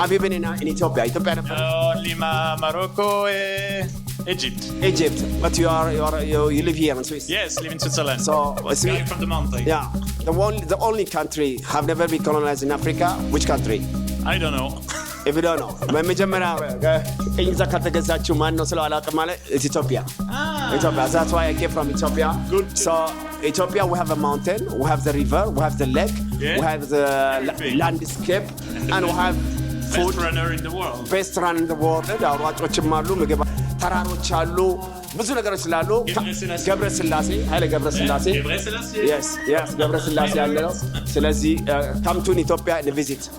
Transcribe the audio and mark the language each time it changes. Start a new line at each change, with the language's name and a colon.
English: Have you been in Ethiopia? Only Morocco and Egypt. But you live here in Swiss? Yes, live in Switzerland. So from the mountain. Yeah. The only country have never been colonized in Africa. Which country? I don't know. if you don't know
Amharic: መጀመሪያ ቅኝ ግዛት ከተገዛችው ማን ነው ስለው አላውቅም ማለት Ethiopia.
English: Ethiopia. That's why I came from Ethiopia. Good. So Ethiopia, we have a mountain, we have the river, we have the lake, we have the landscape, and we have food. Best runner in the world. Best runner in the world.
Amharic: አሯጮችም አሉ ምግብ ተራሮች አሉ ብዙ ነገሮች ስላሉ ገብረስላሴ ኃይለ ገብረስላሴ yes ገብረስላሴ ያለ ነው ስለዚህ
English: come to Ethiopia and visit.